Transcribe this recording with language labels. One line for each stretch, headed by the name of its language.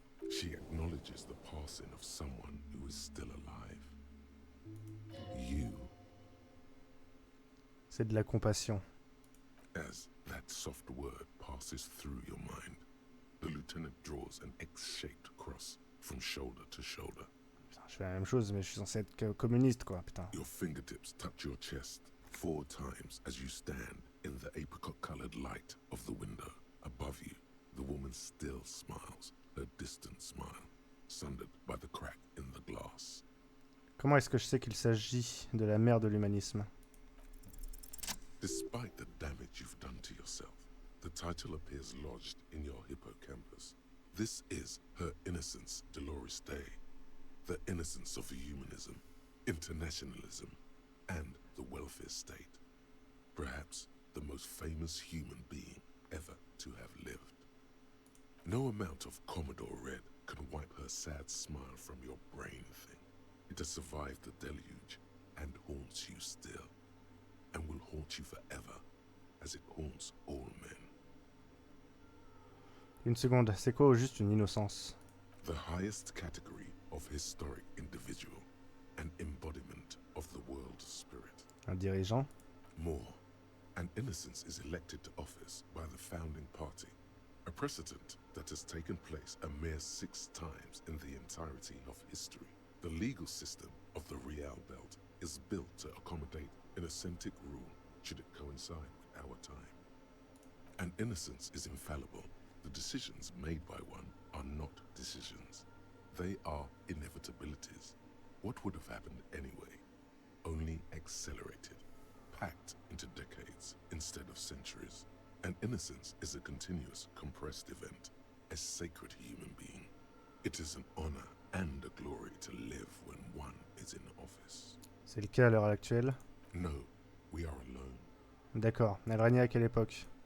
English: She acknowledges the passing of someone who is still alive. You.
French: C'est de la compassion.
English: As that soft word passes through your mind, the lieutenant draws an X-shaped cross from shoulder to shoulder.
French: Putain, je fais la même chose, mais je suis censé être communiste, quoi, putain.
English: Your fingertips touch your chest 4 times as you stand in the apricot-colored light of the window. Above you, the woman still smiles, her distant smile, sundered by the crack in the glass.
French: Comment est-ce que je sais qu'il s'agit de la mère de l'humanisme?
English: Despite the damage you've done to yourself, the title appears lodged in your hippocampus. This is her innocence, Dolores Day. The innocence of humanism, internationalism, and the welfare state. Perhaps the most famous human being ever to have lived. No amount of Commodore Red can wipe her sad smile from your brain thing. It has survived the deluge and haunts you still, and will haunt you forever, as it haunts all men.
French: Une seconde, c'est quoi au juste une innocence?
English: The highest category of historic individual, an embodiment of the world spirit.
French: Un dirigeant?
English: More, an innocence is elected to office by the founding party, a precedent that has taken place a mere 6 times in the entirety of history. The legal system of the Real Belt is built to accommodate an authentic rule should it coincide with our time. An innocence is infallible. The decisions made by one are not decisions. They are inevitabilities. What would have happened anyway? Only accelerated, packed into decades instead of centuries. An innocence is a continuous, compressed event, a sacred human being. It is an honor and a glory to live when one is in office.
French: C'est le cas à l'heure actuelle?
English: No, we are alone.
French: D'accord. Elle régnait à quelle époque?